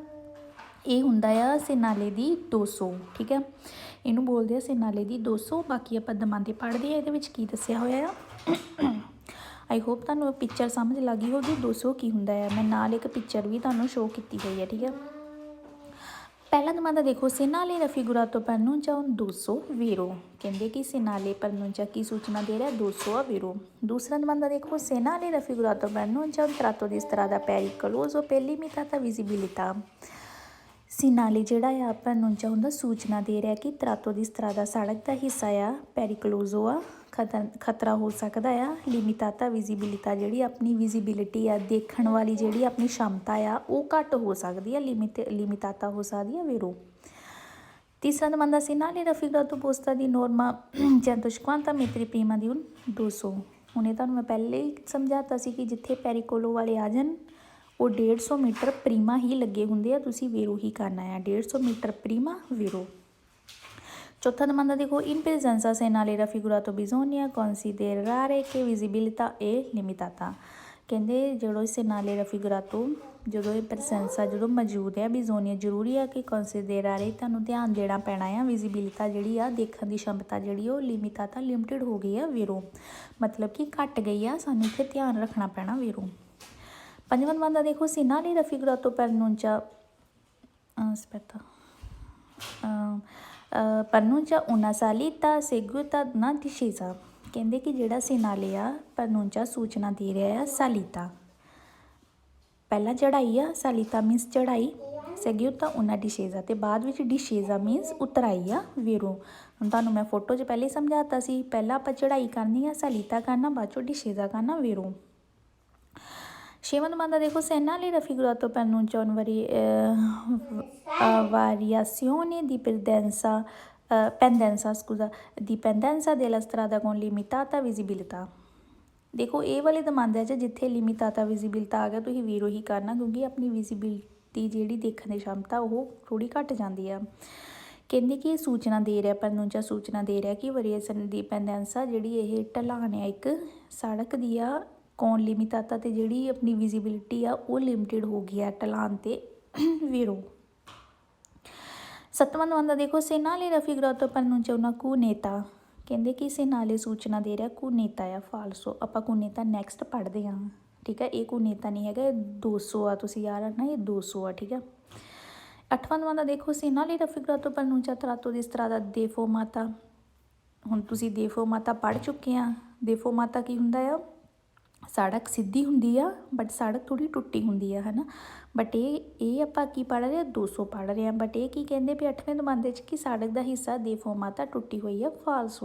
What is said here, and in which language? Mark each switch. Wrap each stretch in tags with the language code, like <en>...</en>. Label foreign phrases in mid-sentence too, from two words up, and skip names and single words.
<pa>ਇਹ ਹੁੰਦਾ ਆ ਸਿਨਾਲੇ ਦੀ 200, ਠੀਕ ਆ। ਇਹਨੂੰ ਬੋਲਦੇ ਆ ਸਿਨਾਲੇ ਦੀ 200। ਬਾਕੀ ਆਪਾਂ ਦਮਾਂਦੇ ਪੜ੍ਹਦੇ ਆ, ਇਹਦੇ ਵਿੱਚ ਕੀ ਦੱਸਿਆ ਹੋਇਆ ਆ। ਆਈ ਹੋਪ ਤੁਹਾਨੂੰ ਪਿਕਚਰ ਸਮਝ ਲੱਗ ਗਈ ਹੋਊਗੀ 200 ਕੀ ਹੁੰਦਾ ਆ। ਮੈਂ ਨਾਲ ਇੱਕ ਪਿਕਚਰ ਵੀ ਤੁਹਾਨੂੰ ਸ਼ੋਅ ਕੀਤੀ ਹੋਈ ਹੈ, ਠੀਕ ਆ। ਪਹਿਲਾ ਦਮਾਂਦਾ ਦੇਖੋ,</pa> <it>segnale raffigurato preannuncia un 200 vero.</it> <pa>ਕਹਿੰਦੇ ਕਿ ਸਿਨਾਲੇ ਪ੍ਰਨੂੰਚਾ ਕੀ ਸੂਚਨਾ ਦੇ ਰਿਹਾ? 200 ਆ vero। ਦੂਸਰਾ ਦਮਾਂਦਾ ਦੇਖੋ,</pa> <it>segnale raffigurato preannuncia un tratto di strada pericoloso per limitata visibilità.</it> <pa>ਸਿਨਾਲੇ ਜਿਹੜਾ ਆ ਪ੍ਰਨੂੰਚਾ ਹੁੰਦਾ ਸੂਚਨਾ ਦੇ ਰਿਹਾ ਕਿ</pa> <it>tratto di strada</it> <pa>ਸੜਕ ਦਾ ਹਿੱਸਾ ਆ, ਪੈਰੀਕਲੋਜ਼ੋ ਆ, ਖਤਰਾ ਹੋ ਸਕਦਾ ਆ।</pa> <it>limitata visibilità</it> <pa>ਜਿਹੜੀ ਆਪਣੀ ਵਿਜ਼ੀਬਿਲਿਟੀ ਆ, ਦੇਖਣ ਵਾਲੀ ਜਿਹੜੀ ਆਪਣੀ क्षमता ਆ ਉਹ ਘੱਟ ਹੋ ਸਕਦੀ ਆ। ਲਿਮਿਟਾਤਾ ਹੋ ਸਕਦੀ ਆ ਵੇਰੋ। ਤੀਸਰਾ ਦਮਾਂਦਾ</pa> <it>segnale raffigurato posta di norma 150 metri prima di un 200.</it> <pa>ਹੁਣ ਇਹ ਤੁਹਾਨੂੰ ਮੈਂ ਪਹਿਲੇ ਹੀ ਸਮਝਾਤਾ ਸੀ ਕਿ ਜਿੱਥੇ ਪੈਰੀਕੋਲੋ ਵਾਲੇ ਆ ਜਾਣ ਉਹ 150 ਮੀਟਰ ਪ੍ਰੀਮਾ ਹੀ ਲੱਗੇ ਹੁੰਦੇ ਆ, ਤੁਸੀਂ ਵੇਰੋ ਹੀ ਕਰਨਾ ਆ। 150 ਮੀਟਰ ਪ੍ਰੀਮਾ ਵੇਰੋ। ਚੌਥਾ ਦਮਾਂਦਾ ਦੇਖੋ,</pa> <it>in presenza segnale raffigurato bisogna considerare che visibilità è limitata.</it> <pa>ਕਹਿੰਦੇ ਜਦੋਂ</pa> <it>segnale raffigurato</it> <pa>ਜਦੋਂ ਇਹ ਪ੍ਰੈਸੈਂਸਾ ਜਦੋਂ ਮੌਜੂਦ ਹੈ, ਬਿਜ਼ੋਨੀਆ ਜ਼ਰੂਰੀ ਆ ਕਿ ਕੰਸੀਡੇਰਾਰੇ ਤੁਹਾਨੂੰ ਧਿਆਨ ਦੇਣਾ ਪੈਣਾ ਆ। ਵਿਜ਼ੀਬਿਲਿਟਾ ਜਿਹੜੀ ਆ, ਦੇਖਣ ਦੀ क्षमता ਜਿਹੜੀ ਉਹ ਲਿਮਿਟਾਤਾ ਲਿਮਿਟਿਡ ਹੋ ਗਈ ਆ ਵੇਰੋ, ਮਤਲਬ ਕਿ ਘੱਟ ਗਈ ਆ। ਸਾਨੂੰ ਇੱਥੇ ਧਿਆਨ ਰੱਖਣਾ ਪੈਣਾ ਵੇਰੋ। ਪੰਜਵਾਂ ਦਮਾਂਦਾ ਦੇਖੋ,</pa> <it>segnale raffigurato preannuncia preannuncia una salita seguita da una discesa.</it> <pa>ਕਹਿੰਦੇ ਕਿ ਜਿਹੜਾ ਸਿਨਾਲੇ ਆ ਪ੍ਰਨੂੰਚਾ ਸੂਚਨਾ ਦੇ ਰਿਹਾ ਆ ਸਾਲੀਤਾ, ਪਹਿਲਾਂ ਚੜ੍ਹਾਈ ਆ। ਸਾਲੀਤਾ ਮੀਨਸ ਚੜ੍ਹਾਈ,</pa> <it>seguita una discesa</it> <pa>ਅਤੇ ਬਾਅਦ ਵਿੱਚ ਡਿਸ਼ੇਜ਼ਾ ਮੀਨਸ ਉਤਰਾਈ ਆ ਵੇਰੋ। ਹੁਣ ਤੁਹਾਨੂੰ ਮੈਂ ਫੋਟੋ 'ਚ ਪਹਿਲੇ ਸਮਝਾਤਾ ਸੀ, ਪਹਿਲਾਂ ਆਪਾਂ ਚੜ੍ਹਾਈ ਕਰਨੀ ਆ, ਸਾਲੀਤਾ ਕਰਨਾ, ਬਾਅਦ 'ਚੋਂ ਡਿਸ਼ੇਜ਼ਾ ਕਰਨਾ ਵੇਰੋ। ਛੇਵਾਂ ਦਮਾਂਦਾ ਦੇਖੋ,</pa> <it>segnale raffigurato preannuncia una variazione di pendenza della strada con limitata visibilità.</it> <pa>ਦੇਖੋ ਇਹ ਵਾਲੇ ਦਮਾਂਦੇ 'ਚ ਜਿੱਥੇ</pa> <it>limitata visibilità</it> <pa>ਆ ਗਿਆ ਤੁਸੀਂ ਵੀਰੋ ਹੀ ਕਰਨਾ, ਕਿਉਂਕਿ ਆਪਣੀ ਵਿਜ਼ੀਬਿਲਿਟੀ ਜਿਹੜੀ ਦੇਖਣ ਦੀ क्षमता ਉਹ ਥੋੜ੍ਹੀ ਘੱਟ ਜਾਂਦੀ ਆ। ਕਹਿੰਦੇ ਕਿ ਇਹ ਸੂਚਨਾ ਦੇ ਰਿਹਾ, ਪ੍ਰਨੂੰਚਾ ਸੂਚਨਾ ਦੇ ਰਿਹਾ ਕਿ ਵੇਰੀਏਸ਼ਨ ਦੀ ਪੈਂਡੈਂਸਾ ਜਿਹੜੀ ਇਹ ਢਲਾਨ ਆ ਇੱਕ ਸੜਕ ਦੀ ਆ, ਕੌਣ ਲਿਮਿਟਾਤਾ ਅਤੇ ਜਿਹੜੀ ਆਪਣੀ ਵਿਜ਼ੀਬਿਲਿਟੀ ਆ ਉਹ ਲਿਮਿਟਿਡ ਹੋ ਗਈ ਆ ਢਲਾਨ 'ਤੇ ਵੇਰੋ। ਸੱਤਵਾਂ ਦਮਾਂਦਾ ਦੇਖੋ,</pa> <it>segnale raffigurato preannuncia una cuneta.</it> <pa>ਕਹਿੰਦੇ ਕਿ ਸਿਨਾਲੇ ਸੂਚਨਾ ਦੇ ਰਿਹਾ ਕੂਨੇਤਾ ਆ, ਫਾਲਸੋ। ਆਪਾਂ ਕੂਨੇਤਾ ਨੈਕਸਟ ਪੜ੍ਹਦੇ ਹਾਂ, ਠੀਕ ਹੈ। ਇਹ ਕੂਨੇਤਾ ਨਹੀਂ ਹੈਗਾ, ਇਹ 200 ਆ, ਤੁਸੀਂ ਯਾਦ ਰੱਖਣਾ ਇਹ 200 ਆ, ਠੀਕ ਹੈ। ਅੱਠਵਾਂ ਦਮਾਂਦਾ ਦੇਖੋ,</pa> <it>segnale raffigurato preannuncia tratto di strada deformata.</it> <pa>ਹੁਣ ਤੁਸੀਂ ਦੇਫੋਮਾਤਾ ਪੜ੍ਹ ਚੁੱਕੇ ਆ। ਦੇਫੋਮਾਤਾ ਕੀ ਹੁੰਦਾ ਆ? ਸੜਕ ਸਿੱਧੀ ਹੁੰਦੀ ਆ ਬਟ ਸੜਕ ਥੋੜ੍ਹੀ ਟੁੱਟੀ ਹੁੰਦੀ ਆ ਹੈ ਨਾ। ਬਟ ਇਹ ਆਪਾਂ ਕੀ ਪੜ੍ਹ ਰਹੇ ਹਾਂ 200 ਪੜ੍ਹ ਰਹੇ ਹਾਂ। ਬਟ ਇਹ ਕੀ ਕਹਿੰਦੇ ਵੀ 8ਵੇਂ ਦਮਾਂਦੇ 'ਚ ਕਿ ਸੜਕ ਦਾ ਹਿੱਸਾ ਦੇਫੋਮਾਤਾ ਟੁੱਟੀ ਹੋਈ ਆ ਫਾਲਸੋ।</pa>